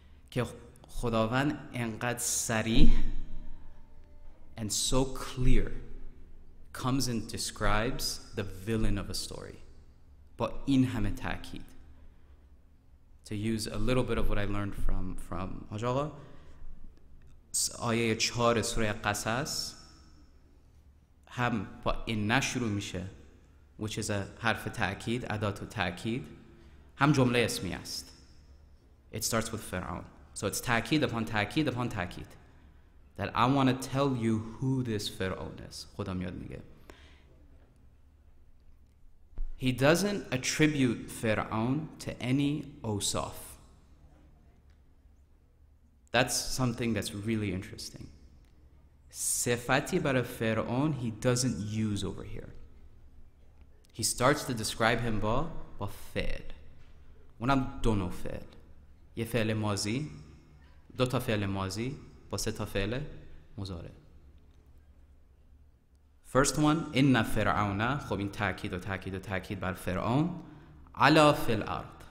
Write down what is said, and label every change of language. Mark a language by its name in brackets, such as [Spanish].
[Persian] که خداوند انقدر صریح [English] and so clear comes and describes the villain of a story. But in [Persian] همه تأکید. [English] To use a little bit of what I learned from Haj Agha, [Persian] آیه 4 سوره قصص هم با این شروع میشه, [English] which is a [Persian] حرف تأکید, ادات تأکید, هم جمله اسمی است. [English] It starts with Fir'aun. So it's تأکید upon تأکید upon تأکید. That I want to tell you who this Fir'aun is. [Persian] خدا میاد میگه. [English] He doesn't attribute Fir'aun to any awsaf. That's something that's really interesting. [Persian] Sifati bara Fir'aun [English] he doesn't use over here. He starts to describe him با فعل. [Persian] اونم دو نوع فعل. یه فعل ماضی, دو تا فعل ماضی با سه تا فعل مضارع. [English] First one, [Persian] إن فرعون, خب این تأکید و تأکید و تأکید بر فرعون, علا فی الارض.